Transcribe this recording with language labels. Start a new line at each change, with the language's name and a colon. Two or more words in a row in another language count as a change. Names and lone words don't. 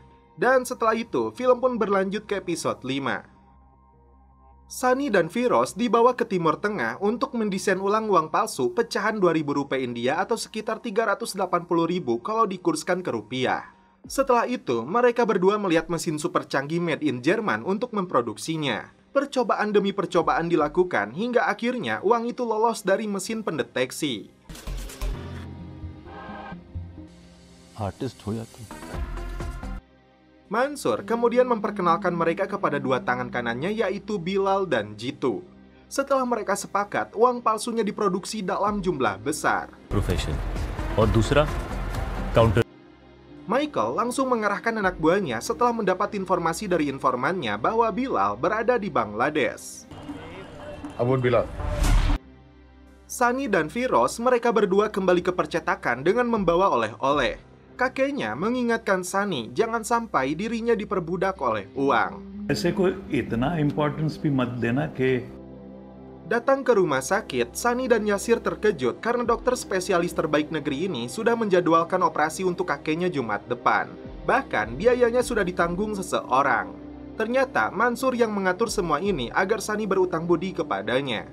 Indonesian: Dan setelah itu, film pun berlanjut ke episode 5. Sunny dan Firoz dibawa ke Timur Tengah untuk mendesain ulang uang palsu pecahan Rp2.000 India atau sekitar 380.000 kalau dikurskan ke rupiah. Setelah itu, mereka berdua melihat mesin super canggih
English: made in
Indonesian: Jerman untuk memproduksinya. Percobaan demi percobaan dilakukan hingga akhirnya uang itu lolos dari mesin pendeteksi.
Hindi: आर्टिस्ट हो या तुम?
Indonesian: Mansur kemudian memperkenalkan mereka kepada dua tangan kanannya yaitu Bilal dan Jitu. Setelah mereka sepakat, uang palsunya diproduksi dalam jumlah besar.
Hindi: प्रोफेशन और दूसरा काउंटर.
Indonesian: Michael langsung mengerahkan anak buahnya setelah mendapat informasi dari informannya bahwa Bilal berada di Bangladesh. Abun Bilal. Sunny dan Firoz mereka berdua kembali ke percetakan dengan membawa oleh-oleh. Kakeknya mengingatkan Sunny jangan sampai dirinya diperbudak oleh uang.
Hindi: ऐसे कोई इतना इम्पोर्टेंस भी मत देना कि
Indonesian: Datang ke rumah sakit, Sunny dan Yasir terkejut karena dokter spesialis terbaik negeri ini sudah menjadwalkan operasi untuk kakeknya Jumat depan. Bahkan biayanya sudah ditanggung seseorang. Ternyata Mansur yang mengatur semua ini agar Sunny berutang budi kepadanya.